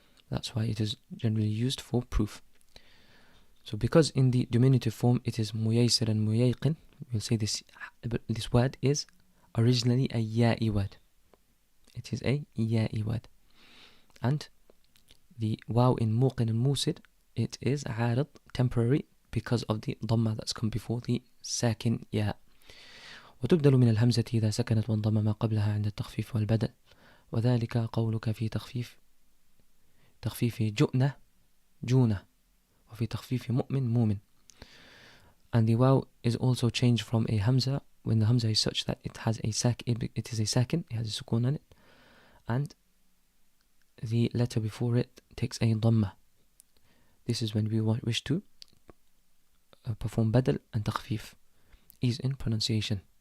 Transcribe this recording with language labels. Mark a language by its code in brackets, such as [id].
[en] That's why it is generally used for proof. So because in the diminutive form it is muyaysir and muyayqin, we'll say this word is originally a ya'i word. It is a ya'i word. And the waw in muqin and musir, it is عارض, temporary, because of the dhamma that's come before the sakin ya. [ar] وتبدل من الهمزة إذا سكنت وانضم ما قبلها عند التخفيف والبدل، وذلك قولك في تخفيف جؤنة جونة، وفي تخفيف مؤمن مومن. [en] And the waw is also changed from a hamza when the hamza is such that it has a it is a sakin, it has a sukun on it, and the letter before it takes a dhamma. This is when we wish to perform badal and takhfif, ease in pronunciation.